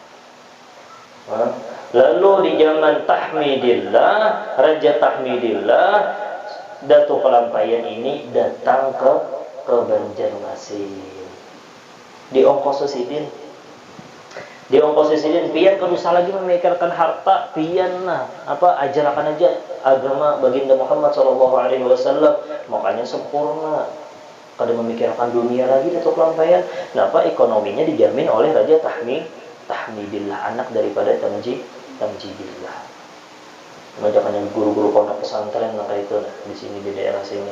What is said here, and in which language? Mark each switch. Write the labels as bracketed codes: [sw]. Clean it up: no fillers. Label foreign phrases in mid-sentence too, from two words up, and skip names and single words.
[id] Lalu di zaman Tahmidillah, Raja Tahmidillah, Datuk Kalampayan ini datang ke ke Banjarmasin. [bjn] Di ongkos sidin. Di ongkos sidin pian kalau usah lagi memikirkan harta, pian nah apa ajarkan aja agama baginda Muhammad [ar] صلى الله عليه وسلم, [bjn] makanya sempurna. Kada memikirkan dunia lagi atau kelampaian. Nah, apa ekonominya dijamin oleh Raja Tahmidillah, anak daripada Tamjidillah. Mengajarkan yang guru-guru pondok pesantren nah kayak itu nah, di sini di daerah sini.